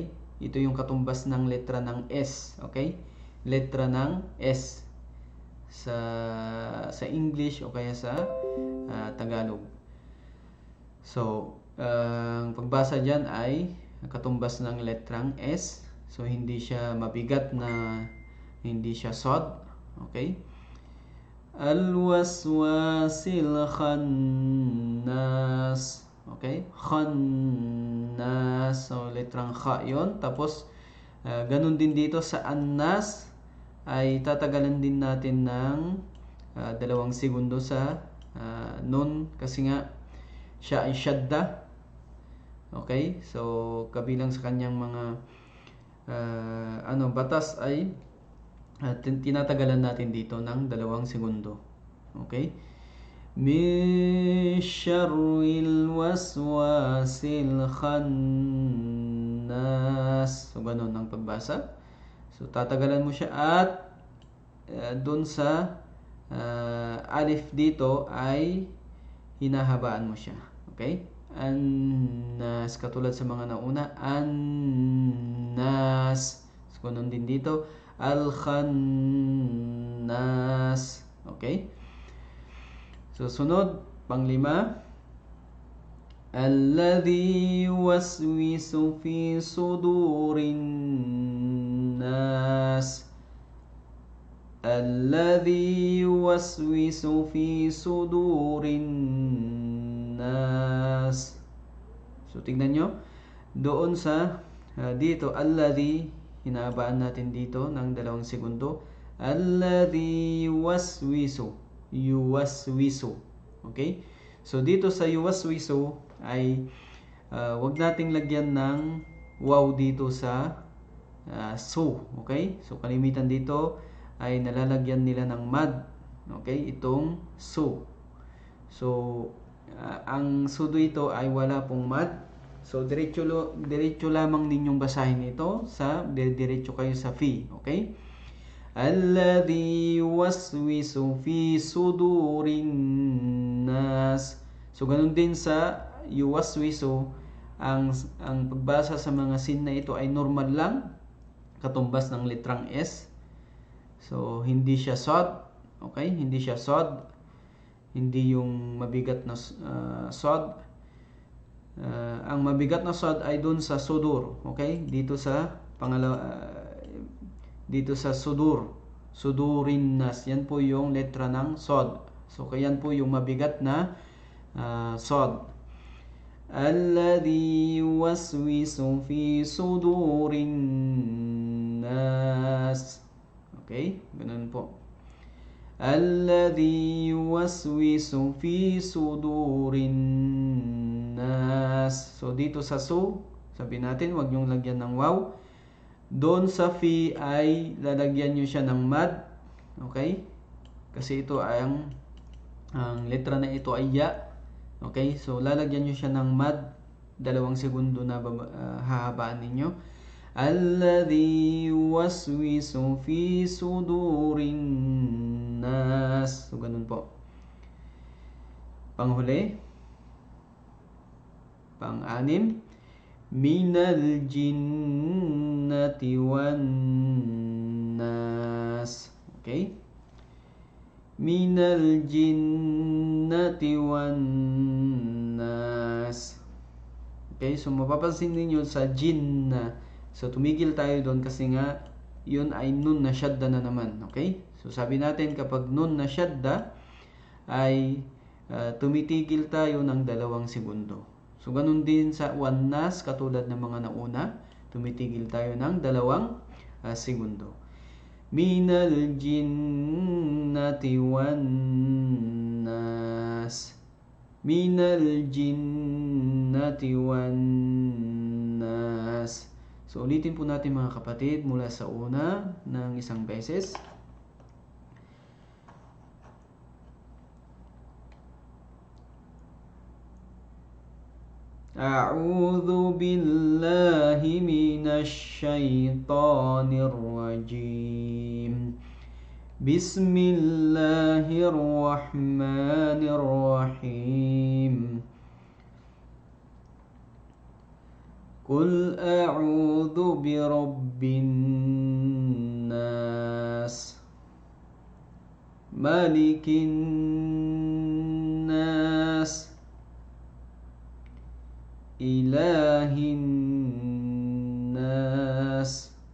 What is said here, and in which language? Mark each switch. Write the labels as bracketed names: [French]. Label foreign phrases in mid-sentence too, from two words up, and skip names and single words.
[Filipino] Ito yung katumbas ng letra ng S, okay? Letra ng S sa English o kaya sa Tagalog. So, ang pagbasa diyan ay katumbas ng letrang S. So, hindi siya mabigat na hindi siya sod, okay? [Arabic] الوسواس الخناس. Okay? [Filipino] Khannas. So, letrang kha yun. Tapos, ganun din dito sa annas ay tatagalan din natin ng 2 segundo sa nun kasi nga siya ay syadda. Okay? So, kabilang sa kanyang mga batas ay tinatagalan natin dito ng 2 segundo. Okay? [Arabic] من شر الوسواس الخناس. [Filipino] So, ganun ang pagbasa. So, tatagalan mo siya at dun sa alif dito ay hinahabaan mo siya. Okay? Annas. Katulad sa mga nauna. Annas. So, ganun din dito. Al-khannas. Okay? So, sunod, panglima. [Arabic] الذي يوسوس في صدور الناس. الذي يوسوس في صدور الناس. [Filipino] So, tignan nyo. Doon sa, dito, alladhi, hinahabaan natin dito ng 2 segundo. [Arabic] الذي يوسوس. [Filipino] Okay? So, dito sa yuwaswisu ay wag nating lagyan ng waw dito sa su. Okay? So, kalimitan dito ay nalalagyan nila ng mad. Okay? Itong su. So, ang su dito ay wala pong mad. So, diretso lamang ninyong basahin ito diretso kayo sa fi. Okay? [Arabic] الذي يوسوس في صدور الناس. [Filipino] So, ganun din sa yuwaswisu, ang pagbasa sa mga sin na ito ay normal lang. katumbas ng litrang S. So, hindi siya sod. Okay? Hindi siya sod. Hindi yung mabigat na sod. Ang mabigat na sod ay dun sa sudur. Okay? Dito sa dito sa sudur. [Arabic] صدور الناس. [Filipino] Yan po yung letra ng sod. So, yan po yung mabigat na sod. [Arabic] الذي يوسوس في صدور الناس. [Filipino] Okay? Ganun po. [Arabic] الذي يوسوس في صدور الناس. [Filipino] So, dito sa sabi natin, wag niyong lagyan ng waw. Doon sa fi ay lalagyan niyo siya ng mad. Okay? Kasi ito ay ang letra na ito ay ya. Okay? So, lalagyan niyo siya ng mad. 2 segundo na hahabaan ninyo. [Arabic] الذي يوسوس في صدور الناس. [Filipino] So, ganun po. Panghuli. Pang-anim. [Arabic] من الجنة والناس. Okay? من الجنة والناس. [Filipino] Okay, so mapapansin niyo sa jinna. So tumigil tayo doon kasi nga yun ay nun na shadda na naman. Okay? So sabi natin kapag nun na shadda ay tumitigil tayo ng 2 segundo. So ganun din sa [Arabic] والناس [Filipino] katulad ng mga nauna, tumitigil tayo ng 2 segundo. [Arabic] من الجنة والناس. من الجنة والناس. [Filipino] So ulitin po natin mga kapatid mula sa una ng isang beses. [Arabic] أعوذ بالله من الشيطان الرجيم. Bismillahirrahmanirrahim. قل أعوذ برب الناس. ملك الناس. إله الناس.